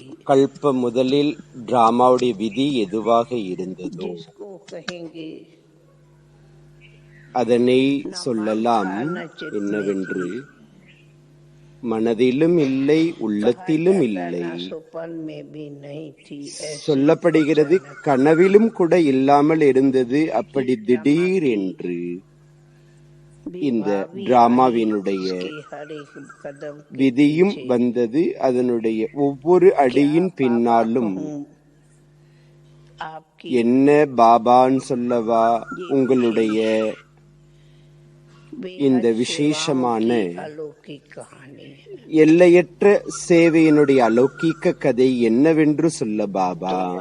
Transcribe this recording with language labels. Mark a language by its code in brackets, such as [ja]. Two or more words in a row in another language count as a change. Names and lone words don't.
[ta] கல்ப முதலில் டிராமாவுடைய விதி எதுவாக இருந்ததோ [hi] जिसको कहेंगे [ta] அதனை சொல்லலாம். என்னவென்று, மனதிலும் இல்லை உள்ளத்திலும் இல்லை, [hi] सुपन में भी नहीं थी, [ta] சொல்லப்படுகிறது கனவிலும் கூட இல்லாமல் இருந்தது. அப்படி திடீர் என்று இந்த டிராமாவினுடைய விதியும் வந்தது. அதனுடைய ஒவ்வொரு அடியின் பின்னாலும் என்ன பாபான்னு சொல்லவா, உங்களுடைய இந்த விசேஷமான எல்லையற்ற சேவையினுடைய அலௌகிக்க கதை என்னவென்று சொல்ல பாபா.